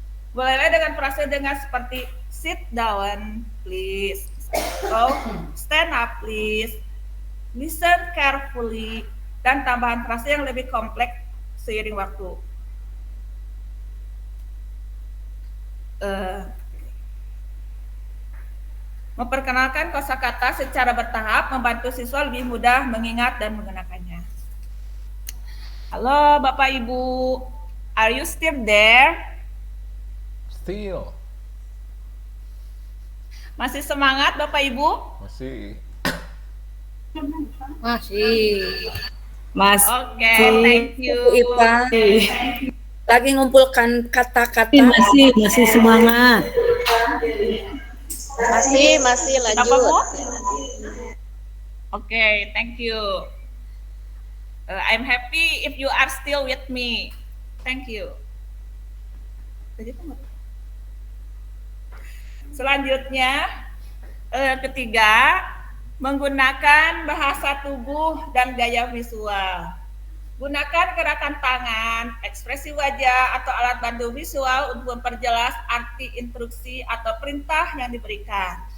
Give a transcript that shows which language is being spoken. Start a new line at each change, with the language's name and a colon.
Indonesian: Mulailah dengan frase dengan seperti
English: sit down please,
Indonesian: atau
English: stand up please, listen carefully,
Indonesian: dan tambahan frase yang lebih kompleks seiring waktu. Memperkenalkan kosakata secara bertahap membantu siswa lebih mudah mengingat dan menggunakannya. Halo Bapak Ibu,
English: are you still there? Still.
Indonesian: Masih semangat Bapak Ibu? Masih. Mas.
English: Oke, thank you.
Indonesian: Ipa lagi ngumpulkan kata-kata. Masih semangat. Masih lanjut. Bapakmu?
English: Oke, thank you. I'm happy if you are still with me. Thank you.
Indonesian: Selanjutnya, ketiga, menggunakan bahasa tubuh dan gaya visual. Gunakan gerakan tangan, ekspresi wajah, atau alat bantu visual untuk memperjelas arti instruksi atau perintah yang diberikan.